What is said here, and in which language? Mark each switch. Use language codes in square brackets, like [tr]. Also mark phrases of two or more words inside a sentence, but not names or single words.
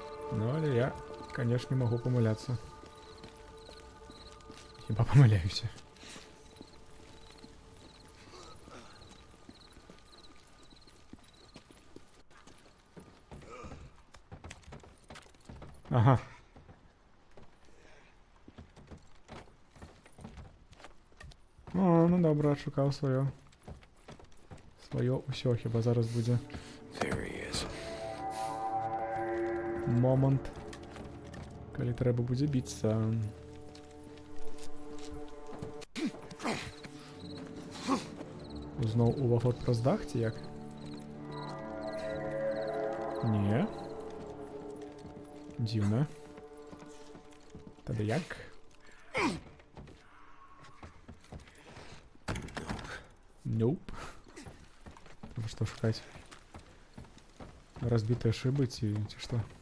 [ru] Ну, але я, конечно, могу помыляться. [uk] Хіба помиляюся. Ага. О, ну добре, шукав своє. Своє усьо хіба зараз буде. Момент. Коли треба буде битися. Знов уваход праз дах, ці як? Ні. Дивно. Тоді як? Nope. Треба що шукати? Разбитые шибы, ці що?